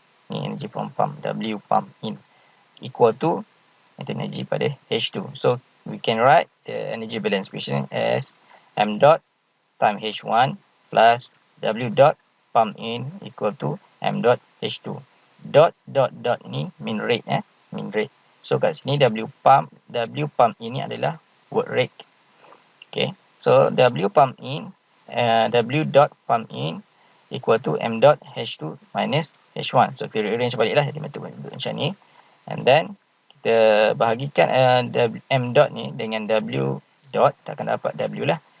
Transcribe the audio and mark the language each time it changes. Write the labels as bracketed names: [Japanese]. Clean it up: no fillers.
[English] Ni energy from pump, W pump in equal to internal energy pada H2. So we can write the energy balance equation as m dot time H1 plus W dot pump in equal to m dot H2. Dot ni mean rate, mean rate. [Malay] So kat sini W pump ini adalah work rate. [English] Okay, so W pump in W dot pump in equal to m dot H2 minus H1. [Malay] So kita rearrange balik lah jadi bentuk macam ni, and then kita bahagikan m dot ni dengan W dot, kita akan dapat W lah.